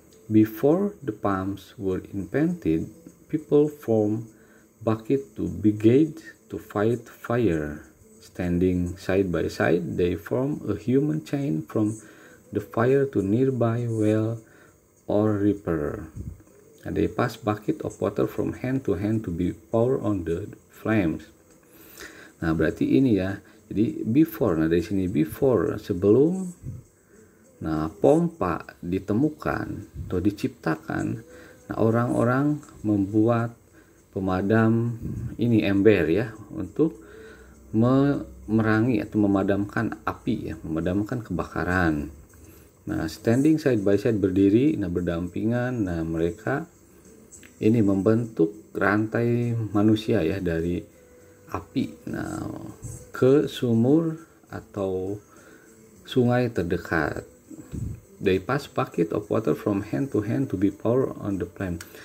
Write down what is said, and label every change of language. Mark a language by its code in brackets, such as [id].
[en] Before the pumps were invented, people formed bucket to brigade to fight fire. Standing side by side, they form a human chain from the fire to nearby well or river. And they pass bucket of water from hand to hand to be poured on the flames. [id] Nah, berarti ini ya. Jadi before, nah dari sini before, sebelum pompa ditemukan atau diciptakan, nah orang-orang membuat pemadam ini ember ya untuk memerangi atau memadamkan api ya, memadamkan kebakaran. Nah, [en] standing side by side, [id] berdiri, berdampingan. Nah, mereka ini membentuk rantai manusia ya dari api ke sumur atau sungai terdekat. [en] They pass bucket of water from hand to hand to be poured on the flame.